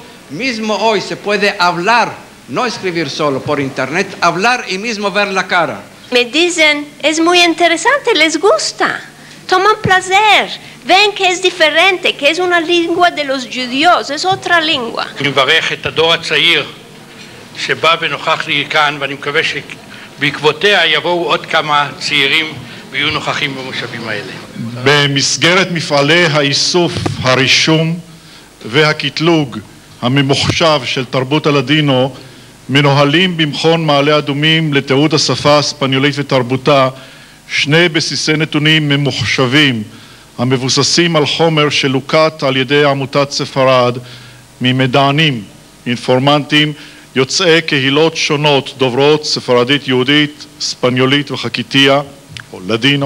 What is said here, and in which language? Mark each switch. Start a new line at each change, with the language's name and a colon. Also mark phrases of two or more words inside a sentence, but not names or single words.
Ladino: Mismo hoy se puede hablar, no escribir solo por internet, hablar y mismo ver la cara. Me dicen, es muy interesante, les gusta. toman placer, ven que es diferente, que es una lengua de los judíos, es otra lengua.
Hebrew: אני מברך את הדור הצעיר שבא ונוכח לי כאן, ואני מקווה שבעקבותיה יבואו עוד כמה צעירים ויהיו נוכחים במושבים האלה. במסגרת מפעלי האיסוף, הרישום והקטלוג הממוחשב של תרבות הלדינו מנוהלים במכון מעלה אדומים לתיעוד השפה האספניולית ותרבותה שני בסיסי נתונים ממוחשבים המבוססים על חומר שלוקט על ידי עמותת ספרד ממדענים, אינפורמנטים, יוצאי קהילות שונות דוברות ספרדית יהודית, אספניולית וחקיתיה או לדינו.